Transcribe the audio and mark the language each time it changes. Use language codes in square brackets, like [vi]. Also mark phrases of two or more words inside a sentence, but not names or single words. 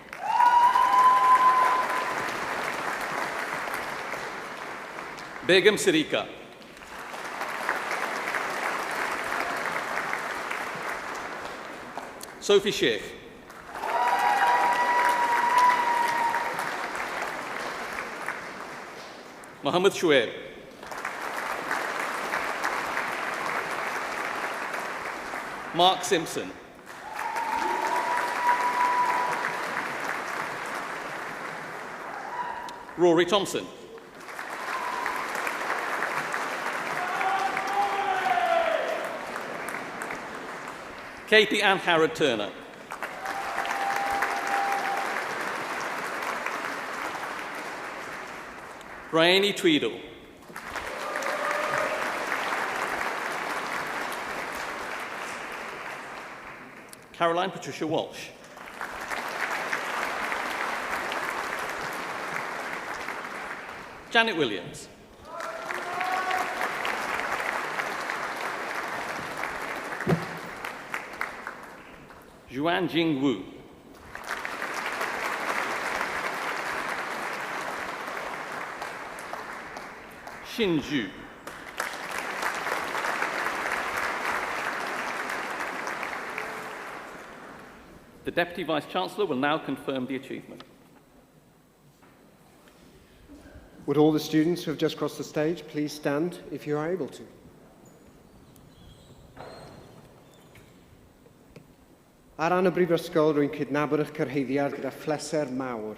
[en] Begum Sirika. Sophie Sheikh. Mohammed Shuaib. Mark Simpson. Rory Thompson. Katie Ann Harrod Turner. Bryony Tweedle. Caroline Patricia Walsh. Janet Williams. Juan Jing Wu. Xin Zhu. The Deputy Vice-Chancellor will now confirm the achievement. Would all the students who have just crossed the stage please stand if you are able to? [cy] Ar ran y Brifysgol, rwy'n cydnabod eich cyrhaeddiad gyda phleser mawr.